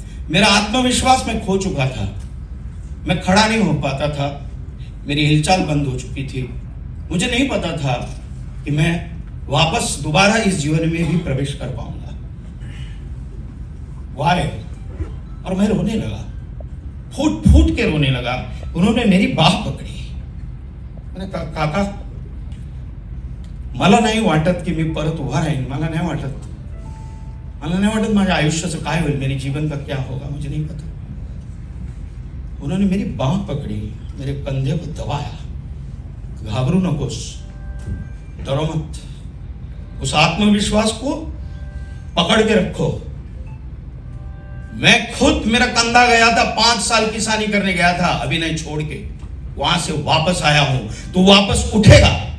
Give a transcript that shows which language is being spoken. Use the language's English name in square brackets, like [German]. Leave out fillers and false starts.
[Hindi] मेरा आत्मविश्वास मैं खो चुका था, मैं खड़ा नहीं हो पाता था, मेरी हिलचाल बंद हो चुकी थी। मुझे नहीं पता था कि मैं वापस दोबारा इस जीवन में भी प्रवेश कर पाऊंगा। वो आए और मैं रोने लगा, फूट फूट के रोने लगा। उन्होंने मेरी बाह पकड़ी। [Marathi] मैंने कहा, काका, मला नाही वाटत की मी परत उभा राहीन, मला नाही वाटत माझ्या आयुष्याचं काय होईल, [Hindi] मेरे जीवन का क्या होगा, मुझे नहीं पता। उन्होंने मेरी बाह पकड़ी, मेरे कंधे को दबाया। [Marathi] घाबरू नकोस, [Hindi] डरो मत, उस आत्मविश्वास को पकड़ के रखो। मैं खुद, मेरा कंधा गया था, 5 साल किसानी करने गया था अभिनय छोड़ के, वहां से वापस आया हूं, तो वापस उठेगा।